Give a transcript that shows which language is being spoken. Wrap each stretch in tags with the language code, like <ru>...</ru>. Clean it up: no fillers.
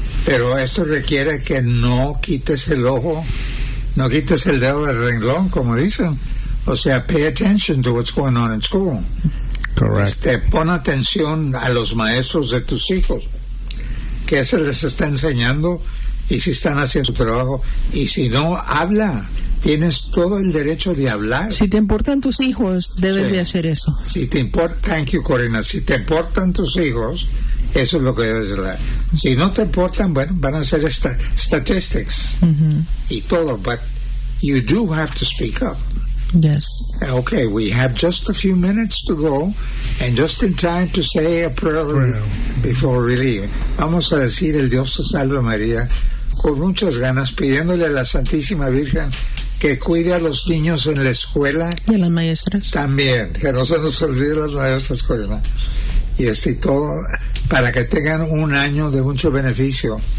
<es>Pero esto requiere que no quites el ojo, no quites el dedo del renglón, como dicen. O sea,</es> <en>pay attention to what's going on in school. Correct.</en> <es>Pon atención a los maestros de tus hijos. ¿Qué se les está enseñando? Y si están haciendo su trabajo. Y si no, habla. Tienes todo el derecho de hablar. Si te importan tus hijos, debes de hacer eso. Si te importa,</es> <en>thank you,</en> <es>Corina. Si te importan tus hijos, eso es lo que debes hablar. Si no te importan, bueno, van a ser statistics. Mm-hmm. Y todo.</es> <en>But you do have to speak up. Yes. Okay, we have just a few minutes to go, and just in time to say a prayer before we leave.</en> <es>Vamos a decir el Dios te salve María, con muchas ganas, pidiéndole a la Santísima Virgen que cuide a los niños en la escuela. Y a las maestras. También, que no se nos olvide las maestras, Corina. Y este todo, para que tengan un año de mucho beneficio.</es>